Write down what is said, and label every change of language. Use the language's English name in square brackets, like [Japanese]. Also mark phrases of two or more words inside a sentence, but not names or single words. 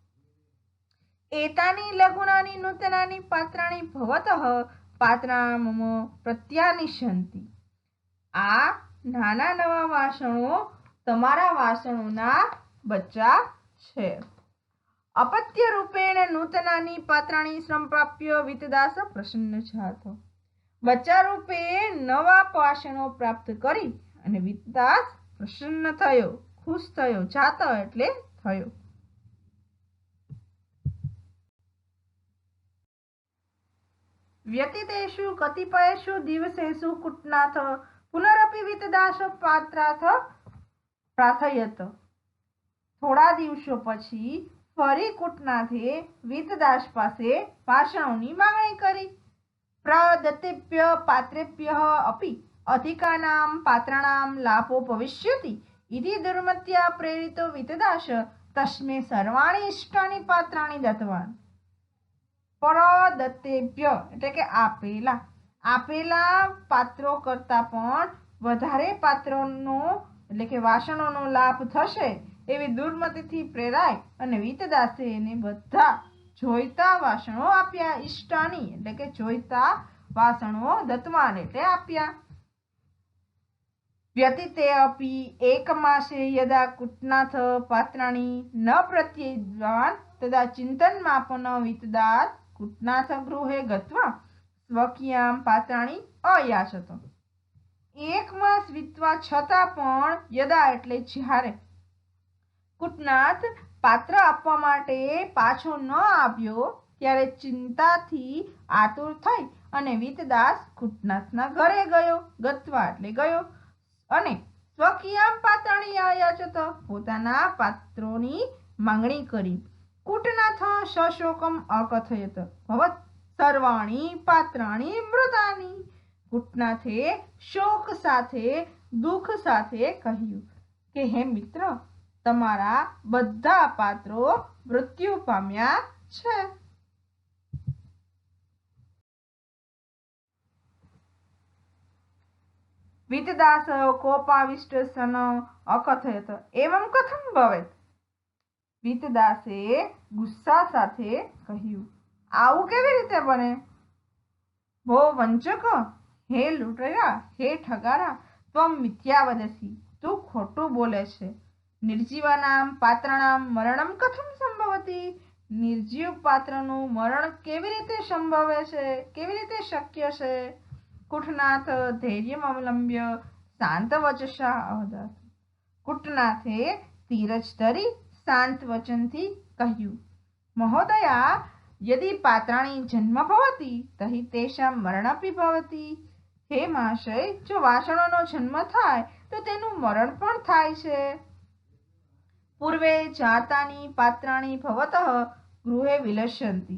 [Sanskrit] एतानी लघुनानी नूतनानी पात्राणी भवतः पात्रा मम प्रत्यानिशंति। [Gujarati] આ નાના નવા વાસણો તમારા વાસણોના બચ્ચા છે। [Sanskrit] अपत्य रूपेण नूतनानि पात्राणि संप्राप्य वीतदास प्रसन्न जातो। [Gujarati] બચ્ચા રૂપે નવા પાષાણો પ્રાપ્ત કરી અને વીતદાસ પ્રસન્ન થયો, ખુશ થયો, જાતો એટલે થયો। [Sanskrit] व्यतीतेषु कतिपयेषु दिवसेषु कुटनाथ पुनरपि वीतदास पात्रार्थ प्रार्थयत। [Gujarati] થોડા દિવસો પછી ફરી કુટનાથે વીતદાસ પાસે પાષાણોની માંગણી કરી। [Sanskrit] प्रदत्तेभ्य पात्रेभ्यः अपि अधिकानां पात्राणां लाभो भविष्यति इति दुर्मत्या प्रेरितो वीतदास तस्मै सर्वाणि इष्टानि पात्राणि दत्तवान्। [Gujarati] प्रदत्तेभ्य એટલે કે આપેલા પાત્રો કરતા પણ વધારે પાત્રોનો એટલે કે વાસણોનો લાભ થશે એવી દુર્મતિથી પ્રેરાય અને વીતદાસે એને બધા જોઈતા વાસણો આપ્યા। ઇષ્ટાની એટલે કે જોઈતા વાસણો દત્તવાન એટલે આપ્યા। [Sanskrit] व्यतीते अपि एकमासे यदा कुटनाथ पात्राणि न प्रत्येद्वान् तदा चिन्तनमापन वीतदास कुटनाथ गृहे गत्वा स्वकीयां पात्राणि अयाचत। [Gujarati] એક માસ વીતવા છતાં પણ यदा એટલે જ્યારે કુટનાથ પાત્ર આપવા માટે પાછો ન આવ્યો ત્યારે ચિંતાથી આતુર થઈ અને વીતદાસ કુટનાથના ઘરે ગયો। ગત્વા એટલે ગયો અને [Sanskrit] स्वकीयाम पात्राणी आयाचत [Gujarati] પોતાના પાત્રોની માંગણી કરી। [Sanskrit] कुटनाथ सशोकम अकथयत भवत सर्वाणी पात्राणी मृतानी। [Gujarati] કુટનાથે શોક સાથે દુઃખ સાથે કહ્યું કે હે મિત્ર, તમારા બધા પાત્રો મૃત્યુ પામ્યા છે। [Sanskrit] वीतदास कोपाविष्ट सन अकथयत एवं कथम भवेत। [Gujarati] વીતદાસે ગુસ્સા સાથે કહ્યું, આવું કેવી રીતે બને? [Sanskrit] भो वंचक, [Gujarati] હે લૂંટરા, હે ઠગારા, [Sanskrit] त्वम मिथ्या वदसी, [Gujarati] તું ખોટું બોલે છે। [Sanskrit] निर्जीवानां पात्राणां मरणं कथं संभवति? [Gujarati] निर्जीव पात्रનું મરણ કેવી રીતે સંભવે છે, કેવી રીતે શક્ય છે? [Sanskrit] कुटनाथ धैर्यम अवलंब्य शांत वचसा अवदत। [Gujarati] કુટનાથે ધીરજ ધરી શાંત વચનથી કહ્યું, મહોદયા, [Sanskrit] यदि पात्राणि जन्म भवति तर्हि तेषां मरणमपि भवति। [Gujarati] હે મહાશય, જો વાસણોનો જન્મ થાય તો તેનું મરણ પણ થાય છે। [Sanskrit] पूर्वे जातानि पात्राणि भवतः गृहे विलसन्ति।